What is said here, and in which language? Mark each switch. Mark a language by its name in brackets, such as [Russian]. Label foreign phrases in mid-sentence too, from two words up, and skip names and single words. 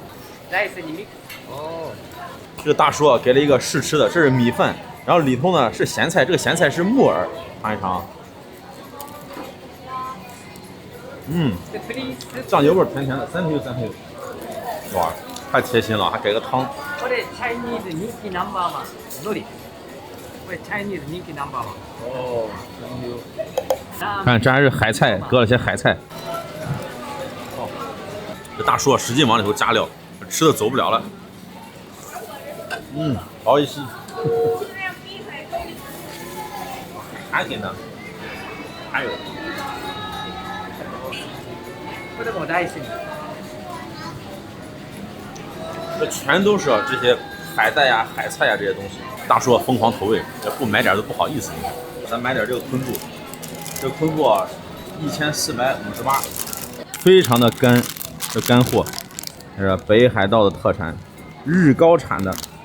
[Chinese] 哦，这个大叔啊，给了一个试吃的，这是米饭，然后里头呢是咸菜，这个咸菜是木耳，尝一尝。酱油味甜甜的，3票。哇，太贴心了，还给个汤。 [Japanese] これチャイニーズ人気ナンバーワン。海苔。これチャイニーズ人気ナンバーワン。 [Chinese] 哦，看，这还是海菜，搁了些海菜。哦，这大叔啊，使劲往里头加料，吃的走不了了。好一吸。还挺的。还有。 [Japanese] これも大好き。 [Chinese] 这全都是这些海带呀、海菜呀这些东西。大叔疯狂投喂，这不买点都不好意思。咱买点这个昆布，这个昆布啊，1458，非常的干，这干货，这是北海道的特产，日高产的。